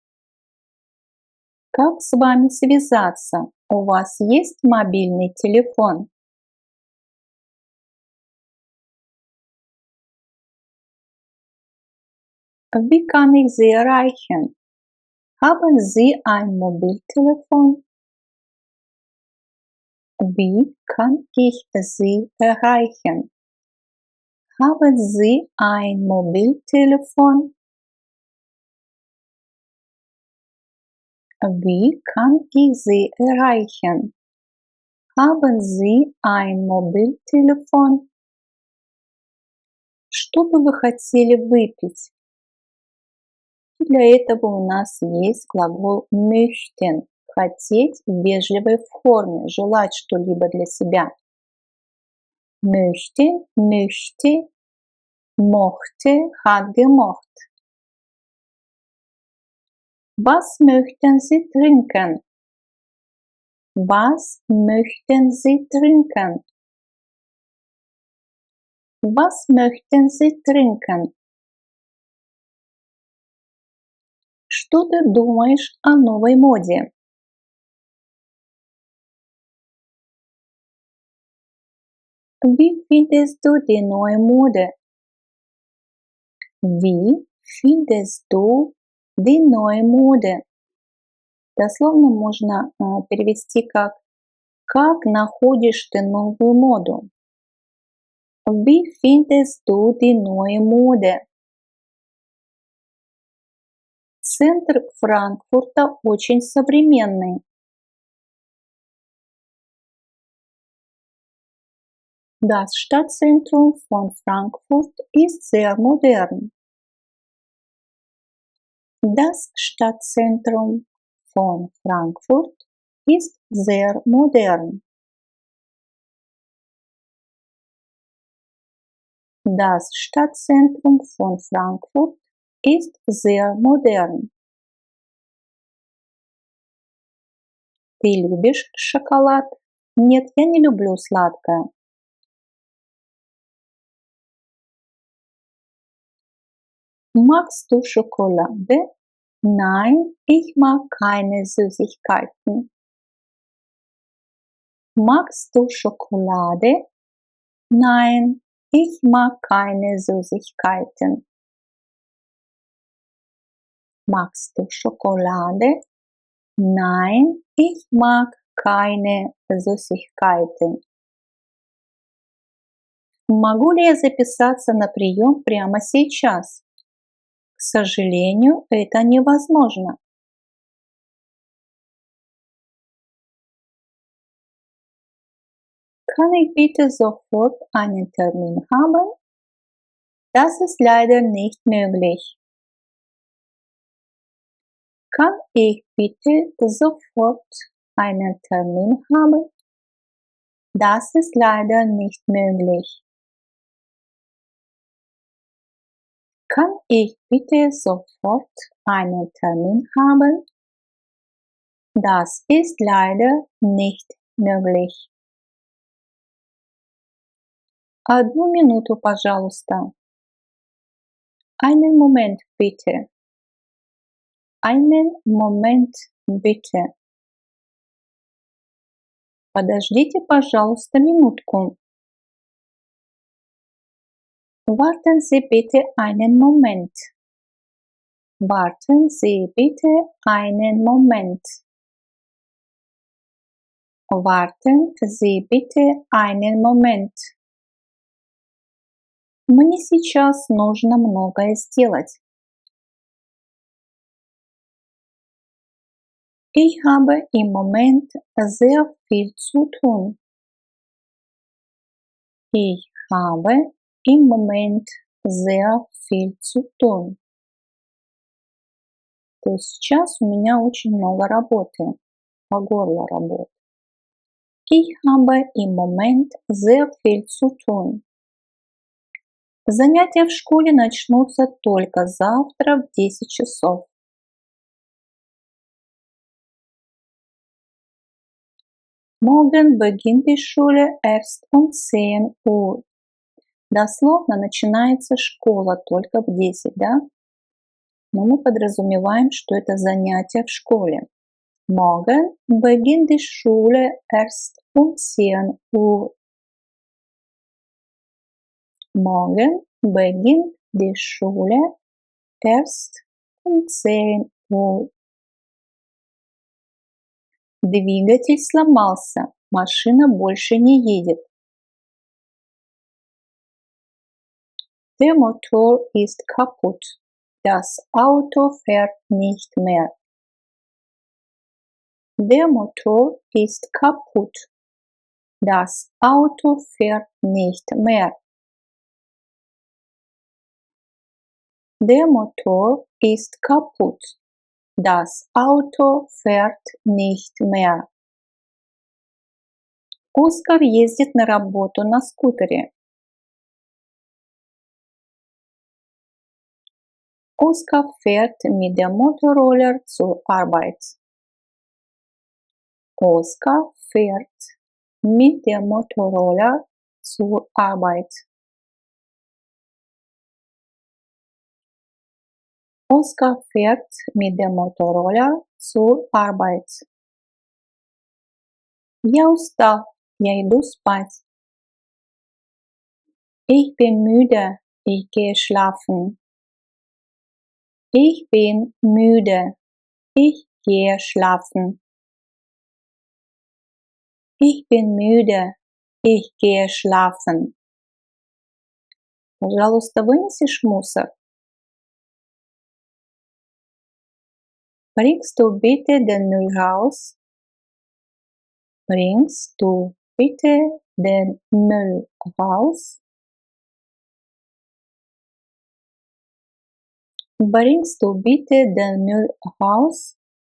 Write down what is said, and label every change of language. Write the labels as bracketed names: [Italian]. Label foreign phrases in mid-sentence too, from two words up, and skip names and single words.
[Russian] Как с вами связаться? У вас есть мобильный телефон? [German] Wie kann ich Sie erreichen? Haben Sie ein Mobiltelefon? Wie kann ich Sie erreichen? Haben Sie ein Mobiltelefon? Wie kann ich Sie erreichen? Haben Sie ein Mobiltelefon? [Russian] Что бы вы хотели выпить? Для этого у нас есть глагол möchten – хотеть в вежливой форме, желать что-либо для себя. [German] Möchte, möchte, mochte, hat gemocht. Was möchten Sie trinken? Was möchten Sie trinken? Was möchten Sie trinken? [Russian] Что ты думаешь о новой моде? [German] Wie findest du die neue Mode? Wie findest du Die neue Mode. [Russian] Дословно можно перевести как находишь ты новую моду? [German] Wie findest du die neue Mode? [Russian] Центр Франкфурта очень современный. [German] Das Stadtzentrum von Frankfurt ist sehr modern. Das Stadtzentrum von Frankfurt ist sehr modern. Das Stadtzentrum von Frankfurt ist sehr modern. [Russian] Ты любишь шоколад? Нет, я не люблю сладкое. [German] Magst du Schokolade? Nein, ich mag keine Süßigkeiten. Magst du Schokolade? Nein, ich mag keine Süßigkeiten. Magst du Schokolade? Nein, ich mag keine Süßigkeiten. [Russian] Могу ли я записаться на прием прямо сейчас? К сожалению, это невозможно. [German] Kann ich bitte sofort einen Termin haben? Das ist leider nicht möglich. Kann ich bitte sofort einen Termin haben? Das ist leider nicht möglich. Kann ich bitte sofort einen Termin haben? Das ist leider nicht möglich. [Russian] Одну минуту, пожалуйста. [German] Einen Moment bitte. Einen Moment bitte. [Russian] Подождите, пожалуйста, минутку. [German] Warten Sie bitte einen Moment. Warten Sie bitte einen Moment. Warten Sie bitte einen Moment. [Russian] Мне сейчас нужно многое сделать. [German] Ich habe im Moment sehr viel zu tun. Ich habe im Moment sehr viel zu tun. [Russian] То есть сейчас у меня очень много работы, по горло работы. [German] Ich habe im Moment sehr viel zu tun. [Russian] Занятия в школе начнутся только завтра в 10 часов. [German] Morgen beginnt die Schule erst um 10 Uhr. [Russian] Дословно начинается школа только в 10, да? Но мы подразумеваем, что это занятие в школе. [German] Morgen beginnt die Schule erst um 10 Uhr. Morgen beginnt die Schule erst um 10 Uhr. [Russian] Двигатель сломался, машина больше не едет. [German] Der Motor ist kaputt, das Auto fährt nicht mehr. Der Motor ist kaputt, das Auto fährt nicht mehr. Der Motor ist kaputt. Das Auto fährt nicht mehr. [Russian] Оскар ездит на работу на скутере. [German] Oskar fährt mit dem Motorroller zur Arbeit. Oskar fährt mit dem Motorroller zur Arbeit. Oskar fährt mit dem Motorroller zur Arbeit. [Russian] Я устал, я иду спать. [German] Ich bin müde, ich gehe schlafen. Ich bin müde. Ich gehe schlafen. Ich bin müde. Ich gehe schlafen. [Russian] Пожалуйста, вынесешь мусор? [German] Bringst du bitte den Müll raus? Bringst du bitte den Müll raus? Bringst du bitte den Müll raus?